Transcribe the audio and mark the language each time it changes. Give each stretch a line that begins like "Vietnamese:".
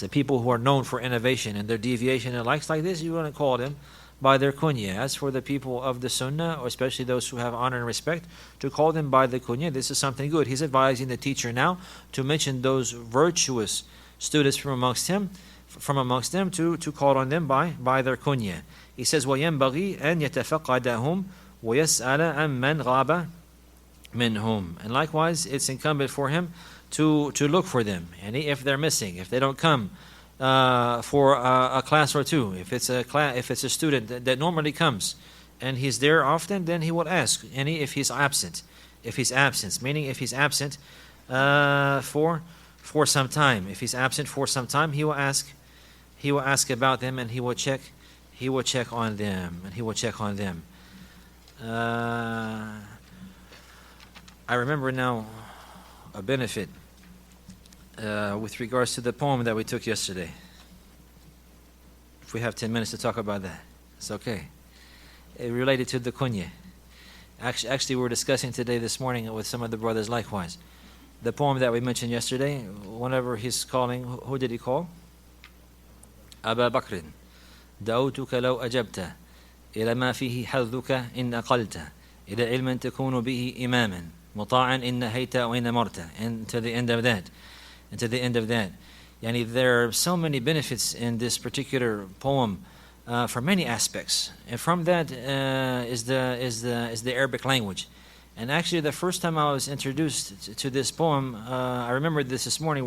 English: The people who are known for innovation and their deviation and likes like this, you want to call them by their kunya. As for the people of the sunnah, or especially those who have honor and respect, to call them by the kunya, this is something good. He's advising the teacher now to mention those virtuous students from amongst them to call on them by their kunya. He says,
Arabic: وَيَنْبَغِي أَنْ يَتَفَقَّدَهُمْ وَيَسْأَلَ عَمَّنْ غَابَ مِنْهُمْ.
English: And likewise, it's incumbent for him to look for them. And if they're missing, if they don't come for a class or two, if it's a student that normally comes and he's there often, then he will ask. And if he's absent, meaning if he's absent for some time, if he's absent for some time, he will ask about them, and he will check on them. I remember now a benefit with regards to the poem that we took yesterday. If we have 10 minutes to talk about that, it's okay. It related to the kunya. Actually, we were discussing this morning with some of the brothers likewise. The poem that we mentioned yesterday, whenever he's calling, who did he call?
Arabic: أبا بكر دعوتك لو أجبت إلى ما فيه حظك إن أقلت إلى علم تكون به إماما مطاعا إن نهيت وإن أمرت,
English: and to the end of that, and to the end of that. Yani, there are so many benefits in this particular poem for many aspects, and from that is the Arabic language. And actually, the first time I was introduced to this poem, I remember this morning.